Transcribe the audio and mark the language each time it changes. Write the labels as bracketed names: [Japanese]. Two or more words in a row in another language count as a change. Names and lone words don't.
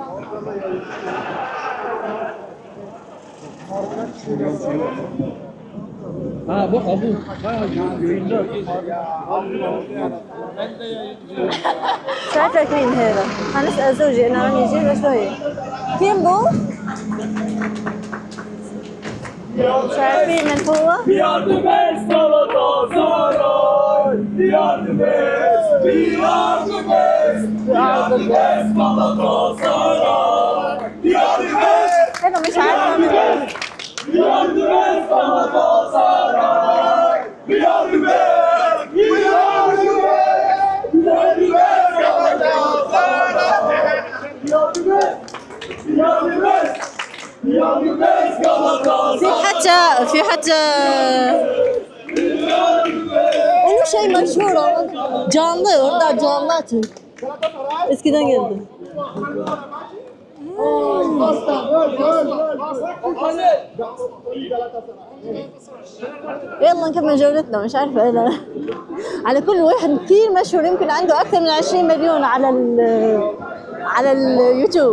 [Arabic] bu abu. مش عارفة مين هذا. هنسأل زوجي أنا راني جايبة شوية. [Turkish] kim bu? [Arabic] مش عارفين من هو؟ [Turkish] Yardım et Galatasaray. Yardım et. Yardım et. Yardım et Galatasaray. Yardım et. [Arabic] هذا مش عارفة من هو. [Turkish] Yardım et Galatasaray. Yardım et. Yardım et. Yardım et Galatasaray. Yardım et. Yardım et. yardım et Galatasaray. [Arabic] في حتى [Turkish] onun şey meşhur ama canlı orada canlı atıyor. Eskiden geldi. [Arabic] يلا نكمل جولتنا مش عارفة ايه على كل واحد كثير مشهور يمكن عنده أكثر من 20 مليون على اليوتيوب.